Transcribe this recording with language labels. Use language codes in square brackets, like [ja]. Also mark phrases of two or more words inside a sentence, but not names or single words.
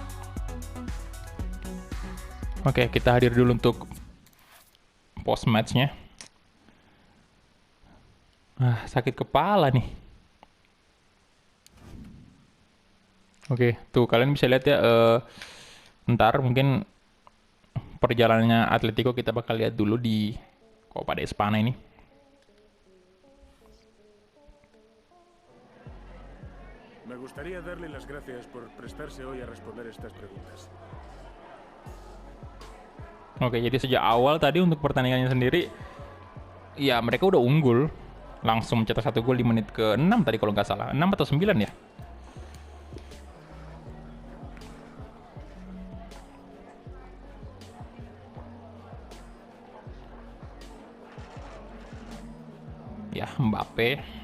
[id] Oke, kita hadir dulu untuk [en] post matchnya. [id] Sakit kepala nih. Oke, tuh kalian bisa lihat ya, ntar mungkin perjalanannya Atletico kita bakal lihat dulu di Copa de España ini. [es] Me gustaría darle las gracias por prestarse hoy a responder estas preguntas. [id] Oke, jadi sejak awal tadi untuk pertandingannya sendiri, ya mereka udah unggul. Langsung mencetak 1 gol di menit ke-6 tadi kalau nggak salah. 6 atau 9 ya? Ya, Mbappe.